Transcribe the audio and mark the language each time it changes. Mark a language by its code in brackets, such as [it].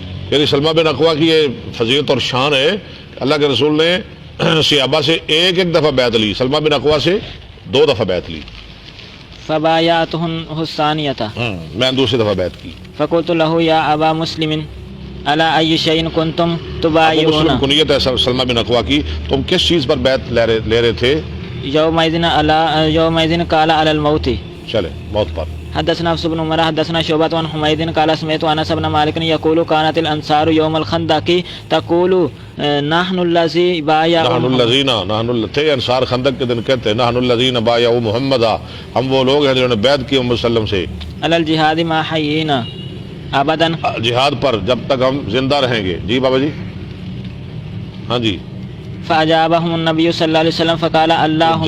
[ur] یعنی سلمہ بن اقوا کی یہ فضیلت اور شان ہے. اللہ کے رسول نے صحابہ سے ایک دفعہ بیعت لی، سلمہ بن اقوا سے 2 دفعہ بیعت لی. [ar] فبایعتہ الثانیۃ، [ur] میں نے دوسری دفعہ بیعت کی. [ar] فقلت له یا ابا مسلم علی ای شیء کنتم مسلم تبایعون. [ur] کنیت ہے سلمہ بن اقوا کی. تم کس چیز پر بیعت لے رہے تھے؟ [ar] یومئذ قال علی الموت. [ur] چلے موت پر. [ar] حدثنا حفص بن عمر حدثنا شعبۃ عن حمید قال سمعت انس بن مالک یقول كانت الانصار يوم الخندق تقول نحن الذي بايعوا. [ur] نحن تھے انصار خندق کے دن کہتے ہیں [ar] نحن الذين بايعوا محمدا، [ur] ہم وہ لوگ ہیں جنہوں نے بیعت کی محمد صلی اللہ علیہ وسلم سے. [ar] علی الجہاد ما حیینا ابدا، [ur] جہاد پر جب تک ہم زندہ رہیں گے. جی بابا جی. ہاں جی. [ar] فاجابهم النبی صلی اللہ علیہ وسلم فقال اللهم،